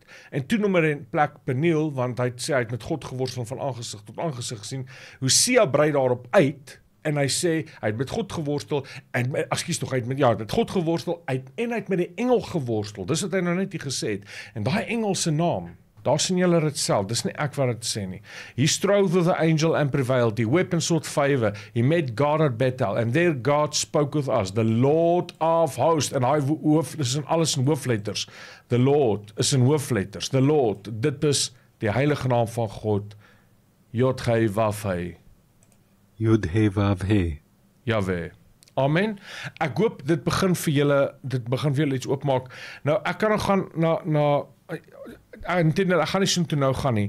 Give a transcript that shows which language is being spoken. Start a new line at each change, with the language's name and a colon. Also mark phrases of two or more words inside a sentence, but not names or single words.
Afrikaans: En toe noem hy in plek Peniel, want hy sê hy het met God geworstel van aangesig tot aangesig gesien. Hosea brei daarop uit, en hy sê, hy het met God geworstel, en, hy het met God geworstel, en hy het met die engel geworstel. Dis wat hy nou net hier gesê het. En daai engel se naam, daar sien julle dit self, dis nie ek wat dit sê nie.
English: He strove with the angel and prevailed, he wept and sought favor, he met God at Bethel, and there God spoke with us, the Lord of hosts,
Afrikaans: en hy dis in alles in hoofletters,
English: the Lord is
Afrikaans: in hoofletters,
English: the Lord,
Afrikaans: dit is die heilige naam van God, Yod-Heh-Vav-Heh. Yod-Heh-Vav-Heh. Jahwe. Amen. Ek hoop dit begin vir julle iets oopmaak. Nou, ek kan nog gaan ek gaan nie so toe nou gaan nie.